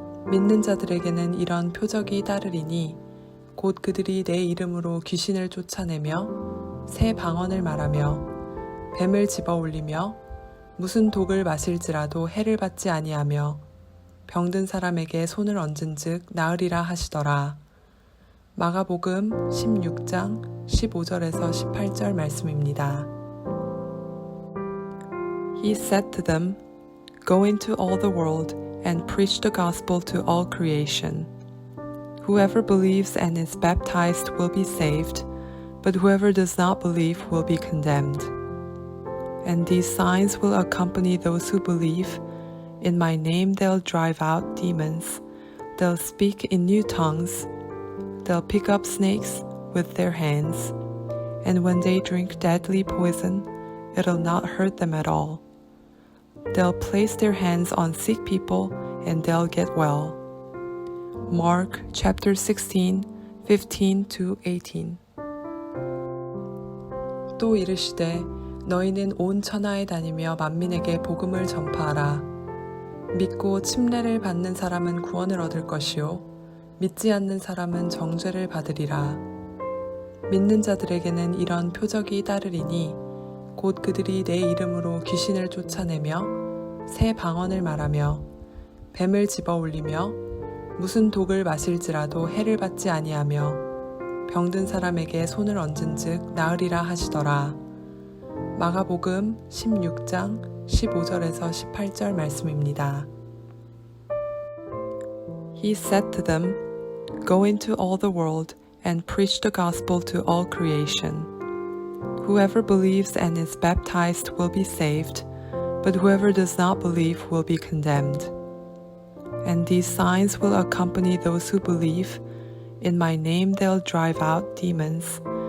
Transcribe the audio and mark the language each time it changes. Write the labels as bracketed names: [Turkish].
[Korean] 믿는 자들에게는 이런 표적이 따르리니 곧 그들이 내 이름으로 귀신을 쫓아내며 새 방언을 말하며 뱀을 집어올리며 무슨 독을 마실지라도 해를 받지 아니하며 병든 사람에게 손을 얹은즉 나으리라 하시더라. 마가복음 16장 15절에서 18절 말씀입니다. [English] He said to them, Go into all the world and preach the gospel to all creation. Whoever believes and is baptized will be saved, but whoever does not believe will be condemned. And these signs will accompany those who believe. In my name they'll drive out demons. They'll speak in new tongues. They'll pick up snakes with their hands. And when they drink deadly poison, it'll not hurt them at all. They'll place their hands on sick people and they'll get well. Mark chapter 16, 15-18. [Korean] 또 이르시되 너희는 온 천하에 다니며 만민에게 복음을 전파하라. 믿고 침례를 받는 사람은 구원을 얻을 것이요 믿지 않는 사람은 정죄를 받으리라. 믿는 자들에게는 이런 표적이 따르리니 곧 그들이 내 이름으로 귀신을 쫓아내며 새 방언을 말하며 뱀을 집어 올리며 무슨 독을 마실지라도 해를 받지 아니하며 병든 사람에게 손을 얹은즉 나으리라 하시더라. 마가복음 16장 15절에서 18절 말씀입니다. [English] He said to them, Go into all the world and preach the gospel to all creation. Whoever believes and is baptized will be saved, but whoever does not believe will be condemned. And these signs will accompany those who believe. In my name they'll drive out demons.